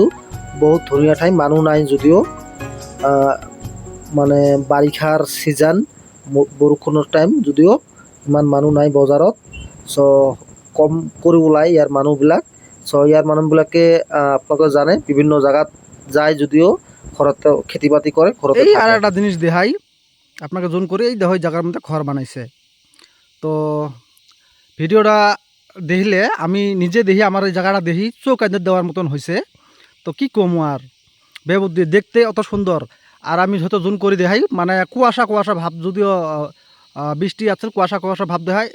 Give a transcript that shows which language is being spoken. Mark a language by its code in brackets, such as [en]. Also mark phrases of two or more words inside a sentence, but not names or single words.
[as] বহুত ধুনীয়া ঠাই, মানুহ নাই যদিও, মানে বাৰিষাৰ ছিজন, বৰষুণৰ টাইম যদিও ইমান মানুহ নাই বজাৰত। চ' কম কৰি ওলায় ইয়াৰ মানুহবিলাক। চ' ইয়াৰ মানুহবিলাকে আপোনালোকে জানে বিভিন্ন জেগাত যায় যদিও ঘৰতে খেতি বাতি কৰে, ঘৰতে এই থাকে। [bn] আর একটা জিনিস দেখাই আপনাকে জোন করে, এই দেখো এই জায়গার মধ্যে ঘর বানাইছে। তো ভিডিওটা দেখলে আমি নিজে দেখি, আমার এই জায়গাটা দেখি চোখ আঁধে দেওয়ার মতন হয়েছে। তো কি কমু আর, বেবুদ্ধি দেখতে অত সুন্দর। আর আমি হয়তো জোন করে দেখাই, মানে কুয়াশা কুয়াশা ভাব, যদিও বৃষ্টি আছে, কুয়াশা কুয়াশা ভাব দেখায়।